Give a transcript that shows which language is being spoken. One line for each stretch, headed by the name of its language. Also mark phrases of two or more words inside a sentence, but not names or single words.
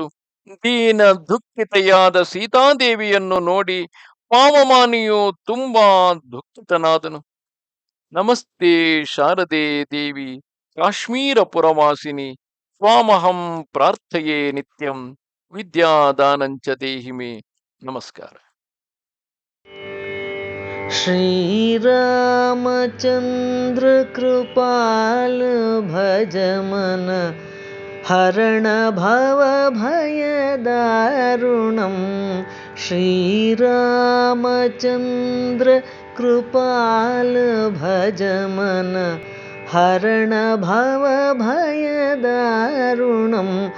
Kannada: ದೀನ ದುಃಖಿತೆಯಾದ ಸೀತಾದೇವಿಯನ್ನು ನೋಡಿ ಪಾವಮಾನಿಯು ತುಂಬಾ ದುಃಖಿತನಾದನು.
Sanskrit: ನಮಸ್ತೆ ಶಾರದೆ ದೇವಿ ಕಾಶ್ಮೀರ ಪುರವಾಸಿನಿ, ತ್ವಾಮಹಂ ಪ್ರಾರ್ಥಯೇ ನಿತ್ಯಂ, ವಿದ್ಯಾದಾನಂಚ ದೇಹಿ ಮೇ.
Kannada: ನಮಸ್ಕಾರ.
Awadhi: श्रीरामचन्द्र कृपाल भज मन हरण भव भय दारुणं। श्रीरामचन्द्र कृपाल भज मन हरण भव भय दारुणं।